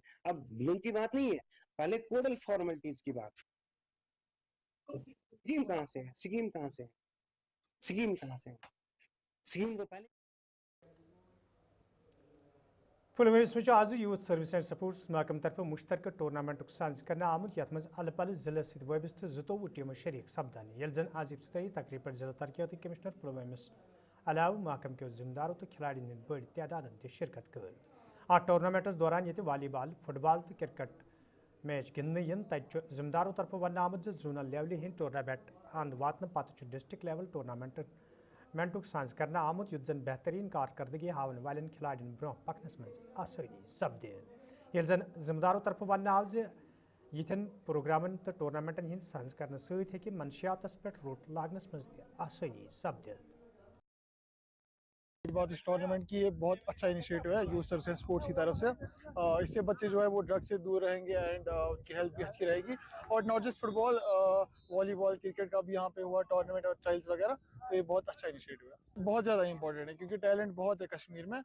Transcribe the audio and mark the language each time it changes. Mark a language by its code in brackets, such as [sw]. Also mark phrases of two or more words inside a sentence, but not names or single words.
[hi] अब लोन की बात नहीं है, पहले [en] codal formalities [hi] की बात। स्कीम कहाँ से है, स्कीम कहाँ से है, स्कीम कहाँ से है, स्कीम को पहले [ks] पुलवामा में आज [en] youth service and sports [ks] महकम तरफ मुश्तरक टूर्नामेंट साज कर आमुत, यथ मज अल पल जिले सत वाबस्त 22 टीम शरीक सपदान, यल जन आज इफ्तिताही तकरीब पर जिला तरक्याती कमिश्नर पुलवामा अलाव महकम के जिम्मेदारों तो खिलाड़ी बड़ी तादाद शिरकत कर। अ टूर्नामेंटस दौरान ये वॉलीबॉल, फुटबॉल तो क्रिकेट मैच गिंदने इन तक जिम्मेदारों तरफ वन आमुत [en] zonal level [ks] हंद टूर्नामेंट अंद वातन पत [en] district level [ks] टूर्नामेंटुक साज कर आमुत, युत जन बेहतरीन कारकर्दगी हावन वाले खिलाड़ियों ब्रोह पकनस मज आसानी सपद। ये जन जिम्मेदारों तरफ वन आव यिथन प्रोग्रामन तो टूर्नामेंटन हंद साज कर सत्य मनशियात पे रोट लागनस मज आसानी सपद। [hi] बात इस टूर्नामेंट की, ये बहुत अच्छा इनिशिएटिव है [en] youth service sports [hi] की तरफ से। इससे बच्चे जो है वो ड्रग्स से दूर रहेंगे एंड उनकी हेल्थ भी अच्छी रहेगी। और [en] not just [hi] फुटबॉल, वॉलीबॉल, क्रिकेट का भी यहाँ पे हुआ टूर्नामेंट और ट्रायल्स वगैरह, तो ये बहुत अच्छा इनिशिएटिव है, बहुत ज़्यादा इंपॉर्टेंट है क्योंकि टैलेंट बहुत है कश्मीर में।